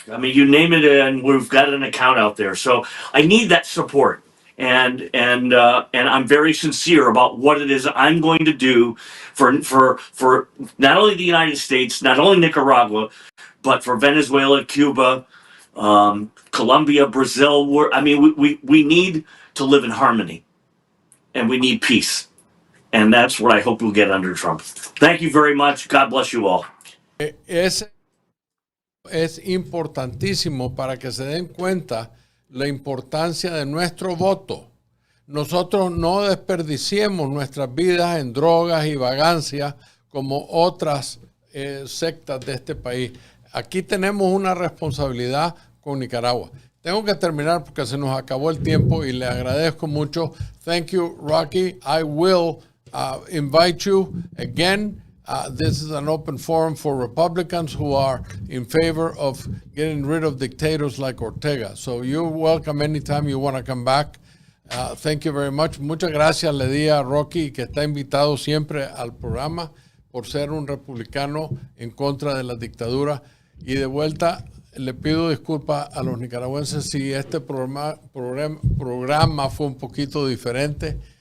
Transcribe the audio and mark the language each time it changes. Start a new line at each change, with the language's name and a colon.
English: I mean, you name it, and we've got an account out there. So I need that support, and I'm very sincere about what it is I'm going to do for not only the United States, not only Nicaragua, but for Venezuela, Cuba, Colombia, Brazil. We need to live in harmony, and we need peace, and that's what I hope we'll get under Trump. Thank you very much. God bless you all.
Spanish: Es importantísimo para que se den cuenta la importancia de nuestro voto. Nosotros no desperdiciemos nuestras vidas en drogas y vagancias como otras sectas de este país. Aquí tenemos una responsabilidad con Nicaragua. Tengo que terminar porque se nos acabó el tiempo y le agradezco mucho.
English: Thank you, Rocky. I will invite you again. This is an open forum for Republicans who are in favor of getting rid of dictators like Ortega. So you're welcome anytime you want to come back. Thank you very much.
Spanish: Muchas gracias le di a Rocky, que está invitado siempre al programa, por ser un republicano en contra de la dictadura. Y de vuelta, le pido disculpas a los nicaragüenses si este programa fue un poquito diferente.